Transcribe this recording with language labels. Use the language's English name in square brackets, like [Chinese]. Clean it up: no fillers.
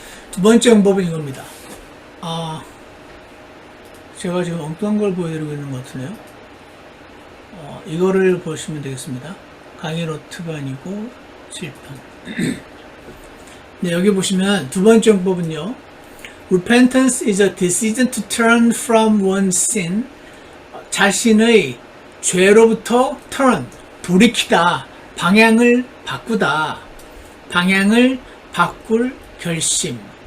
[Korean] 두 번째 방법은 이겁니다. 제가 지금 엉뚱한 걸 보여드리고 있는 것 같으네요. 이거를 보시면 되겠습니다. 강의 노트가 아니고 칠판. 네, 여기 보시면 두 번째 방법은요. [English] Repentance is a decision to turn from one's sin. [Korean] 자신의 죄로부터 turn, 돌이키다, 방향을 바꾸다, 방향을 바꿀 결심.